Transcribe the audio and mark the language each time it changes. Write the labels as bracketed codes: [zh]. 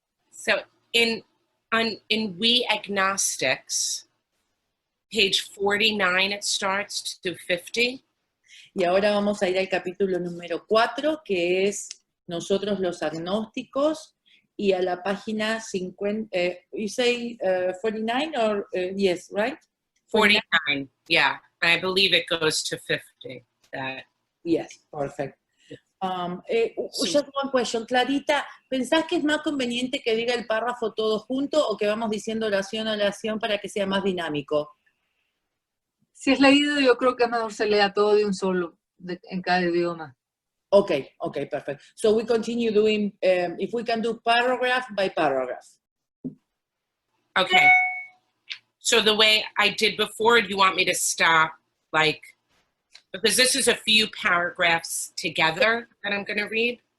[en] So in We Agnostics, page 49 it starts to 50. [es] Y ahora vamos a ir al capítulo número 4, que es Nosotros los agnósticos, y a la página 50, [en] you say 49 or, yes, right? 49, yeah. I believe it goes to 50. Yes, perfect. Just one question, [es] Clarita, ¿pensás que es más conveniente que diga el párrafo todo junto o que vamos diciendo oración a oración para que sea más dinámico? Si es leído, yo creo que es mejor se lea todo de un solo, en cada idioma. [en] Okay, perfect. So we continue doing, if we can do paragraph by paragraph. Okay. So the way I did before, do you want me to stop, because this is a few paragraphs together that I'm going to read?